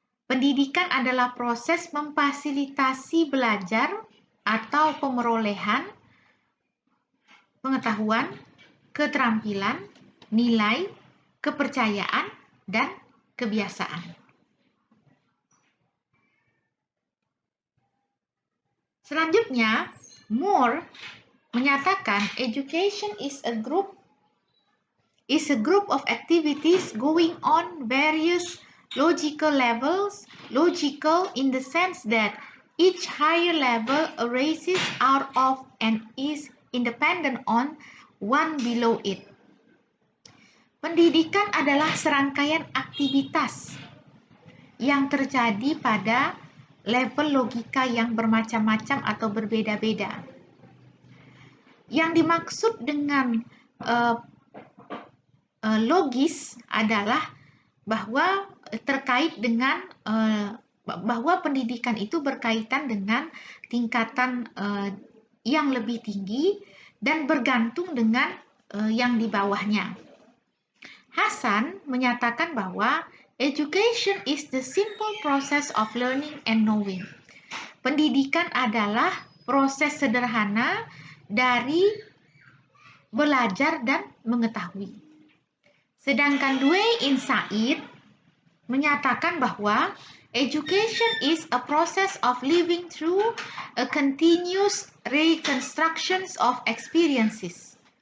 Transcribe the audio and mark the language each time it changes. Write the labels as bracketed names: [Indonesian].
[Indonesian] Pendidikan adalah proses memfasilitasi belajar atau pemerolehan pengetahuan, keterampilan, nilai, kepercayaan, dan kebiasaan. Selanjutnya, Moore menyatakan [English] education is a group of activities going on various logical levels, logical in the sense that each higher level arises out of and is independent on one below it. [Indonesian] Pendidikan adalah serangkaian aktivitas yang terjadi pada level logika yang bermacam-macam atau berbeda-beda. Yang dimaksud dengan logis adalah bahwa terkait dengan bahwa pendidikan itu berkaitan dengan tingkatan yang lebih tinggi dan bergantung dengan yang di bawahnya. [English] Hassan [Indonesian] menyatakan bahwa [English] education is the simple process of learning and knowing. [Indonesian] Pendidikan adalah proses sederhana dari belajar dan mengetahui. Sedangkan Dway Insight menyatakan bahwa [English] education is a process of living through a continuous reconstructions of experiences.